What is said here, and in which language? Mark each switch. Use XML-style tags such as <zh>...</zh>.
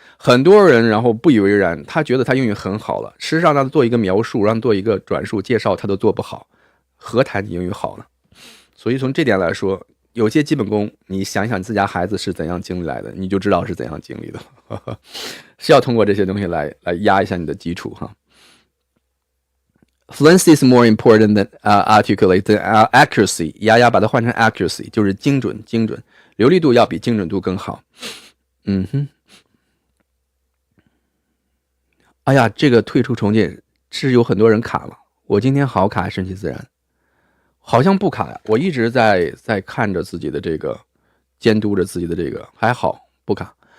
<zh>很多人然后不以为然，他觉得他英语很好了，事实上让他做一个描述，让他做一个转述介绍，他都做不好，何谈你英语好呢？所以从这点来说，有些基本功，你想想自家孩子是怎样经历来的，你就知道是怎样经历的，是要通过这些东西来压一下你的基础哈。</zh> <en>Fluency is more important than articulate than accuracy。</en> <zh>丫把它换成 accuracy， 就是精准，流利度要比精准度更好。哎呀，这个退出重建是有很多人卡了，我今天好卡顺其自然，好像不卡呀，我一直在看着自己的这个，监督着自己的这个，还好不卡。</zh>